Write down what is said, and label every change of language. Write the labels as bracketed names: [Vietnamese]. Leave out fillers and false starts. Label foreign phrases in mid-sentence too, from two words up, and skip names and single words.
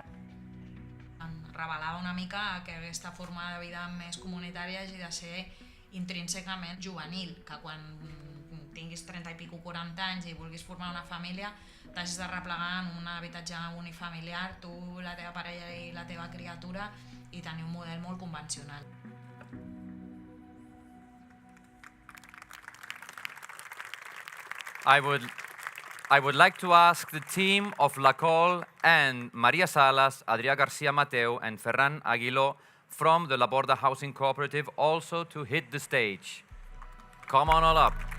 [Catalan] Revelava una mica que aquesta forma de vida més comunitària hagi de ser intrínsecament juvenil, que quan tinguis 30 i pico 40 anys i vulguis formar una família t'hagis de replegar en un habitatge unifamiliar, tu, la teva parella i la teva criatura, i tenir un model molt convencional. [English] I would like to ask the team of La Col and Maria Salas, Adrià García Mateu, and Ferran Aguiló from the La Borda Housing Cooperative also to hit the stage. Come on all up.